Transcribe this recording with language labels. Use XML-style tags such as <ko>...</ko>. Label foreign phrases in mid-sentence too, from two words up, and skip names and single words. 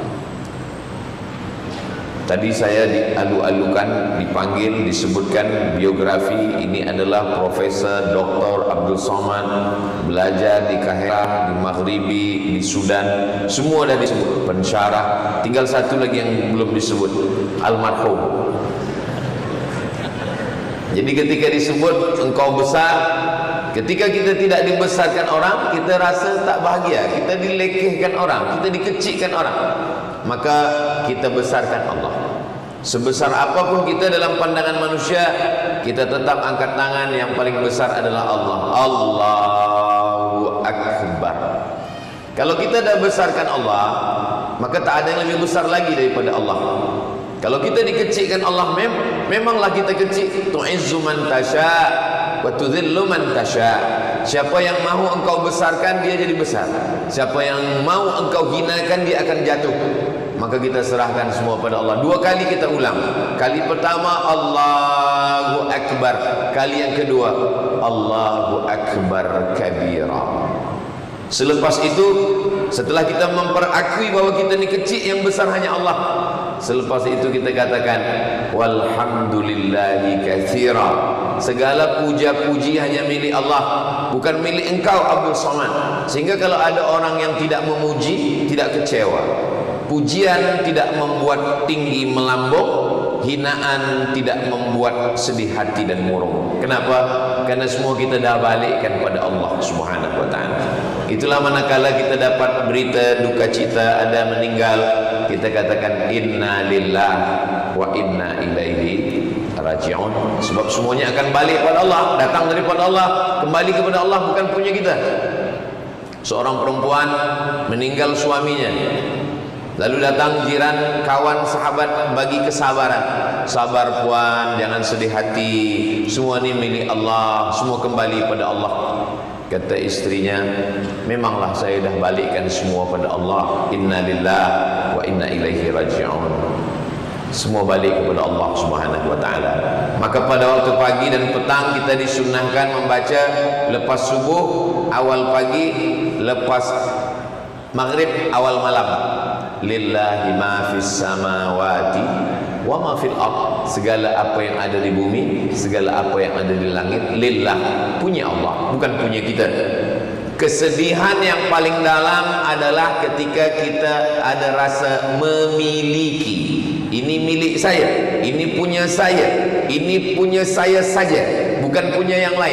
<ms>Tadi saya dialu-alukan, dipanggil, disebutkan biografi. Ini adalah Profesor Dr. Abdul Somad, belajar di Kahirah, di Maghribi, di Sudan. Semua dah disebut, pensyarah. Tinggal satu lagi yang belum disebut, almarhum. Jadi ketika disebut engkau besar, ketika kita tidak dibesarkan orang, kita rasa tak bahagia, kita dilekehkan orang, kita dikecilkan orang. Maka kita besarkan Allah. Sebesar apapun kita dalam pandangan manusia, kita tetap angkat tangan, yang paling besar adalah Allah.</ms> <ar>الله أكبر.</ar> <ms>Kalau kita dah besarkan Allah, maka tak ada yang lebih besar lagi daripada Allah. Kalau kita dikecilkan Allah, memanglah kita kecil.</ms> <ar>تعز من تشاء وتذل من تشاء.</ar> <ms>Siapa yang mahu engkau besarkan, dia jadi besar. Siapa yang mahu engkau hinakan, dia akan jatuh. Maka kita serahkan semua pada Allah. Dua kali kita ulang. Kali pertama</ms> <ar>الله أكبر.</ar> <ms>Kali yang kedua</ms> <ar>الله أكبر كبيرا.</ar> <ms>Selepas itu, setelah kita memperakui bahwa kita ni kecil, yang besar hanya Allah, selepas itu kita katakan</ms> <ar>والحمد لله كثيرا.</ar> <ms>Segala puja-puji hanya milik Allah, bukan milik engkau Abdul Somad. Sehingga kalau ada orang yang tidak memuji, tidak kecewa. Pujian tidak membuat tinggi melambung, hinaan tidak membuat sedih hati dan murung. Kenapa? Karena semua kita dah balikkan pada Allah</ms> <ar>سبحانه وتعالى.</ar> <ms>Itulah manakala kita dapat berita duka cita ada meninggal, kita katakan</ms> <ar>إنا لله وإنا إليه راجعون.</ar> <ms>Sebab semuanya akan balik pada Allah, datang daripada Allah, kembali kepada Allah, bukan punya kita. Seorang perempuan meninggal suaminya, lalu datang jiran, kawan, sahabat bagi kesabaran. Sabar puan, jangan sedih hati, semua ini milik Allah, semua kembali pada Allah. Kata istrinya, memanglah saya dah balikkan semua pada Allah.</ms> <ar>إنا لله وإنا إليه راجعون.</ar> <ms>Semua balik kepada Allah</ms> <ar>سبحانه وتعالى.</ar> <ms>Maka pada waktu pagi dan petang kita disunnahkan membaca lepas subuh, awal pagi, lepas maghrib, awal malam.</ms> <ar>لله ما في السماوات وما في الأرض.</ar> <ms>Segala apa yang ada di bumi, segala apa yang ada di langit, lillah, punya Allah, bukan punya kita. Kesedihan yang paling dalam adalah ketika kita ada rasa memiliki. ini milik saya, ini punya saya, ini punya saya saja, bukan punya yang lain.</ms>